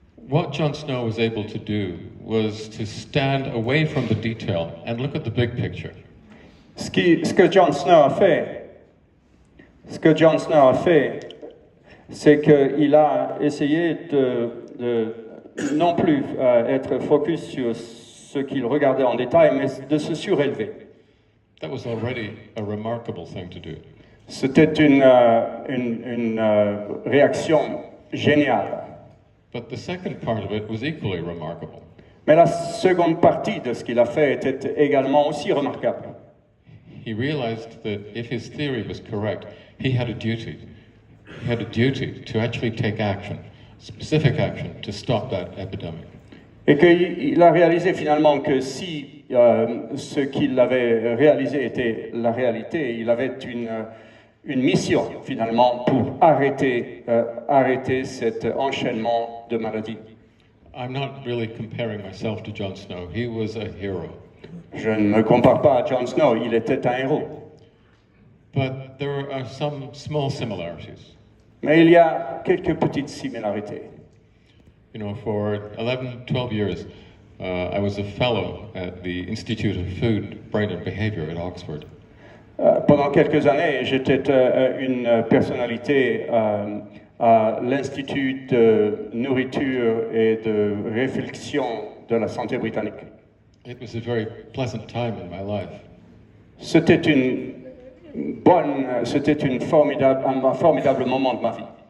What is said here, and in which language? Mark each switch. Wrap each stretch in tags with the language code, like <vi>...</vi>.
<en>What John Snow was able to do was to stand away from the detail and look at the big picture.</en> <fr>Ce que John Snow a fait, c'est qu'il a essayé de non plus être focus sur ce qu'il regardait en détail, mais de se surélever.</fr> <en>That was already a remarkable thing to do.</en> <fr>C'était une réaction géniale.</fr> <en>But the second part of it was equally remarkable.</en> <fr>Mais la seconde partie de ce qu'il a fait était également aussi remarquable.</fr> <en>He realized that if his theory was correct, he had a duty. He had a duty to actually take action, specific action, to stop that epidemic.</en> <fr>Et qu'il a réalisé finalement que si ce qu'il avait réalisé était la réalité, il avait une mission finalement pour arrêter cet enchaînement de maladies.</fr> <en>I'm not really comparing myself to John Snow. He was a hero.</en> <fr>Je ne me compare pas à John Snow, il était un héros.</fr> <en>But there are some small similarities.</en> <fr>Mais il y a quelques petites similarités.</fr> <en>You know, for 11, 12 years, I was a fellow at the Institute of Food, Brain and Behavior at Oxford.</en> <fr>Pendant quelques années, j'étais une personnalité à l'Institut de nourriture et de réflexion de la santé britannique.</fr> <en>It was a very pleasant time in my life.</en> <fr>C'était un formidable moment de ma vie.</fr>